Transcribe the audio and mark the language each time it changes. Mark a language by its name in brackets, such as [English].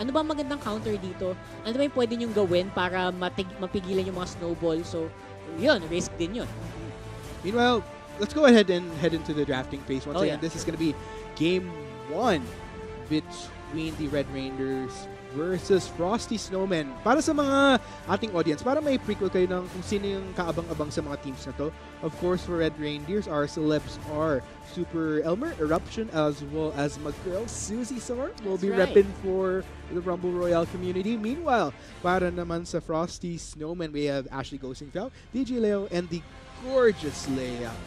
[Filipino] Ano ba magandang counter dito? Ano ba yung pwede nyong gawin para mapigilan yung mga snowball? So, yun, risk din yun. [English] Meanwhile, let's go ahead and head into the drafting phase. Once again, yeah. this is going to be game 1 between the Red Reindeers versus Frosty Snowmen. [Filipino] Para sa mga ating audience, para may prequel kayo ng kung sino yung kaabang-abang sa mga teams na to. [English] Of course, for Red Reindeers, our celebs are Super Elmer, Eruption, as well as my girl, Suzy Sora, will be That's right. repping for the Rumble Royale community. Meanwhile, [Filipino] para naman sa [English] Frosty Snowmen, we have Ashley Gosingfeld, DJ Leo, and the gorgeous Leia.